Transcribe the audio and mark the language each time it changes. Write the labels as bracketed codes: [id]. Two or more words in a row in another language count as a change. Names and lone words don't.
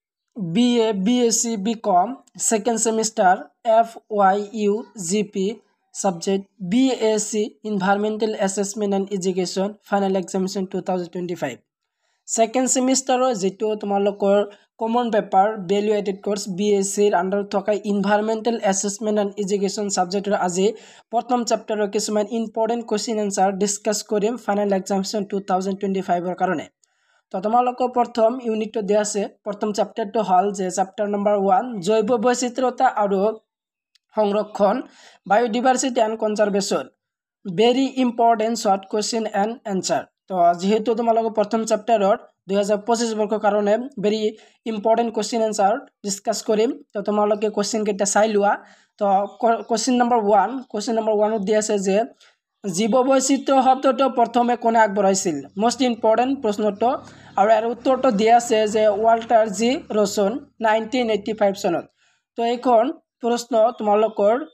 [en] BA, BSc, BCom, second semester, FYU, GP, subject BASc, Environmental Assessment and Education, final examination 2025. Second semester [as] যেটো তোমালোকৰ [en] common paper value added course [as] BSc আন্ডার থকা এনভায়রনমেন্টাল অ্যাসেসমেন্ট এন্ড এডুকেশন সাবজেক্টৰ আজি প্ৰথম চেপ্টাৰৰ কিছুমান [en] important question answer discuss [as] কৰিম ফাইনাল এক্সামিনেশন 2025 কাৰণে তো তোমালোকৰ প্ৰথম ইউনিটটো দিয়া আছে প্ৰথম চেপ্টাৰটো হল যে [en] chapter number [as] 1 জৈৱ বৈচিত্ৰতা আৰু সংৰক্ষণ [en] biodiversity and conservation very important short question and answer [as] তো যেহেতু তোমালোকৰ প্ৰথম চেপ্টাৰৰ [en] 2025 [as] বৰ্ষৰ কাৰণে [en] very important question answer discuss [as] কৰিম তো তোমালোকে কোৱেশ্চন কেইটা চাই লোৱা তো কোৱেশ্চন নম্বৰ 1 ত দিয়া আছে যে জীৱ বৈচিত্ৰ্য শব্দটো প্ৰথমে কোনে আগবঢ়াইছিল [en] most important [as] প্ৰশ্নটো আৰু ইয়াৰ উত্তৰটো দিয়া আছে যে ওয়াল্টাৰ জি ৰছন 1985 চনত তো এইখন প্ৰশ্ন তোমালোকৰ